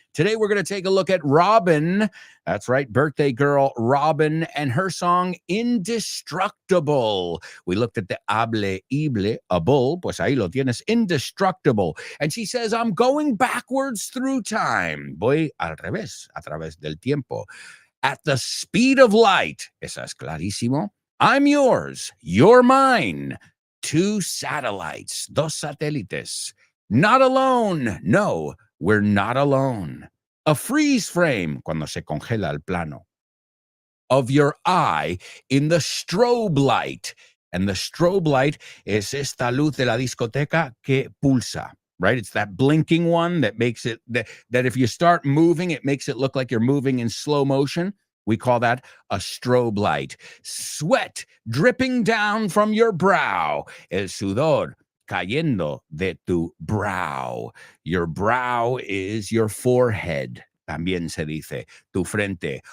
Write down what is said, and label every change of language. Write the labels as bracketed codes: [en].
[en] Today, we're going to take a look at Robin. That's right, birthday girl Robin and her song Indestructible. We looked at the hable, a bull, [es] pues ahí lo tienes, [en] indestructible. And she says, I'm going backwards through time. [es] Voy al revés, a través del tiempo. [en] At the speed of light. [es] Esa es clarísimo. [en] I'm yours, you're mine. 2 satellites, [es] dos satélites. [en] Not alone. No, we're not alone. A freeze frame, [es] cuando se congela el plano, [en] of your eye in the strobe light. And the strobe light [es] es esta luz de la discoteca que pulsa, right? [en] It's that blinking one that makes it, that if you start moving, it makes it look like you're moving in slow motion. We call that a strobe light. Sweat dripping down from your brow. [es] El sudor cayendo de tu brow. [en] Your brow is your forehead. [es] También se dice tu frente.